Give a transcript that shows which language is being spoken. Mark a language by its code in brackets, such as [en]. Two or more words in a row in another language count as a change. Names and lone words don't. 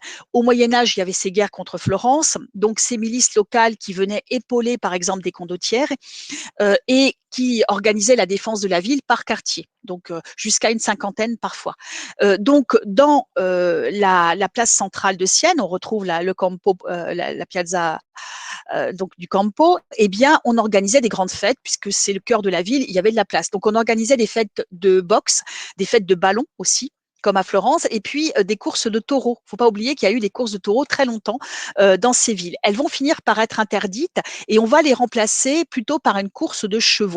[fr] Au Moyen Âge, il y avait ces guerres contre Florence, donc ces milices locales qui venaient épauler par exemple des condottières et qui organisait la défense de la ville par quartier, donc jusqu'à une cinquantaine parfois. Donc dans la place centrale de Sienne, on retrouve le Campo, [it] la piazza [fr] donc du Campo, eh bien, on organisait des grandes fêtes puisque c'est le cœur de la ville, il y avait de la place. Donc, on organisait des fêtes de boxe, des fêtes de ballon aussi comme à Florence, et puis des courses de taureaux. Il ne faut pas oublier qu'il y a eu des courses de taureaux très longtemps dans ces villes. Elles vont finir par être interdites et on va les remplacer plutôt par une course de chevaux.